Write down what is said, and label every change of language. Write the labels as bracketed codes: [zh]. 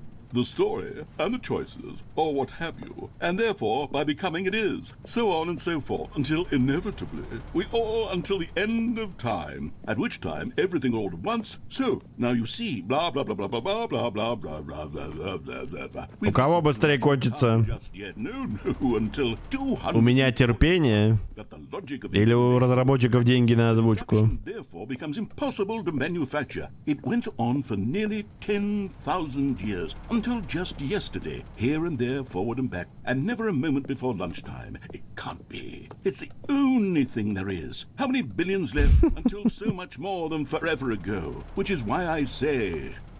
[en] The story and the choices, or what have you, and therefore, by becoming it is, so on and so forth, until inevitably, we all until the end of time, at which time everything all at once, so, now you see, blah, blah, blah, blah, blah, blah, blah, blah, blah, blah, blah, blah, blah, blah. [ru] У кого быстрее кончится? У меня терпение? Или у разработчиков деньги на озвучку? [en] Therefore becomes impossible to manufacture. It went on for nearly 10,000 years, until just yesterday, here and there, forward and back, and never a moment before lunchtime. It can't be. It's the only thing there is. How many billions left until so much more than forever ago? Which is why I say,